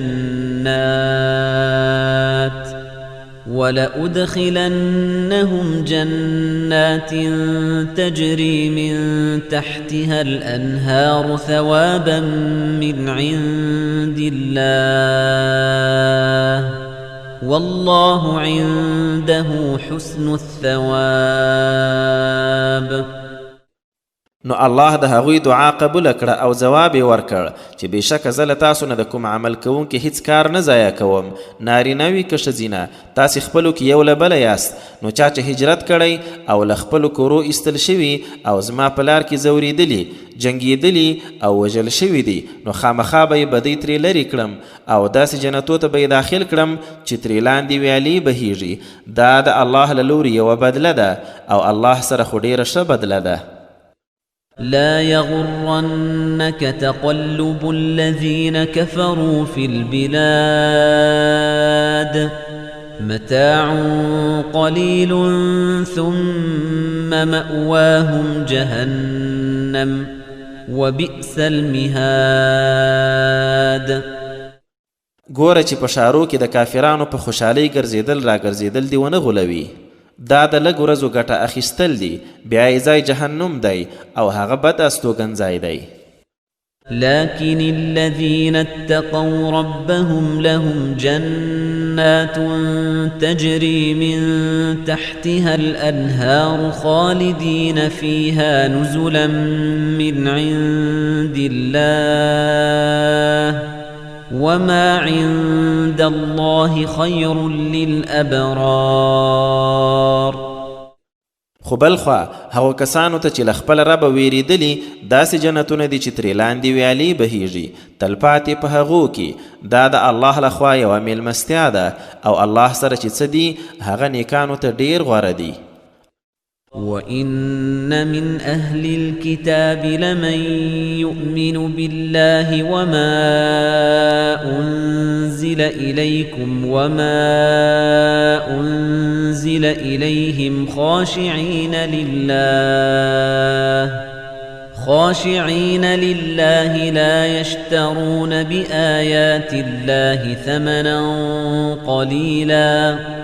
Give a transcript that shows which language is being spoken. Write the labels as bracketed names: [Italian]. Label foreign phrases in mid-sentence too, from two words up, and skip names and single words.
[Arabic] جنات تجري من تحتها الأنهار ثوابا من عند الله والله عنده حسن الثواب. [Pashto] نو الله د هغوی دعا قبول کړه او جواب یې ورکړ چې بېشکه زه له تاسو نه د کوم عمل کوونکي هیڅ کار نه ضایع کوم، نارینه وي که ښځینه، تاسې خپلو کې یو له بله یاست. نو چا چې هجرت کړی او له خپلو کورو ایستل شوي او زما په لار کې ځورېدلي، جنګېدلي او وژل شوي دي، نو خامخا به یې بدۍ ترې لرې کړم او داسې جنتو ته به یې داخل کړم چې ترې لاندې ویالې بهیږي. دا د الله له لورې یوه بدله ده او الله سره خو ډېره ښه بدله ده. [Arabic] لا يغرنك تقلب الذين كفروا في البلاد متاع قليل ثم مأواهم جهنم وبئس المهاد. [Pashto] ګوره چې په ښارو کې د کافرانو په خوشحالۍ ګرځېدل را ګرځېدل دې ونه غولوي. دا د لږ ورځو ګټه اخیستل دي، بیا یې ځای جهنم دی او هغه بد استوګنځای دی. [Arabic] لكن الذين اتقوا ربهم لهم جنات تجري من تحتها الأنهار خالدين فيها نزلا من عند الله وما عند الله خير للأبرار. [Pashto] خو بلخوا هغو کسانو ته چې له خپل ربه ویریدلي داسې جنتونه دي چې ترې لاندې ویالې بهیږي تلپاتې په هغو کې. دا د الله لخوا یوه میلمستیا ده او الله سره چې څه دي هغه نیکانو ته ډېر غوره دي. [Arabic] وَإِنَّ مِنْ أَهْلِ الْكِتَابِ لَمَنْ يُؤْمِنُ بِاللَّهِ وَمَا أُنْزِلَ إِلَيْكُمْ وَمَا أُنْزِلَ إِلَيْهِمْ خاشعين لله لا يشترون بآيات الله ثمنا قليلا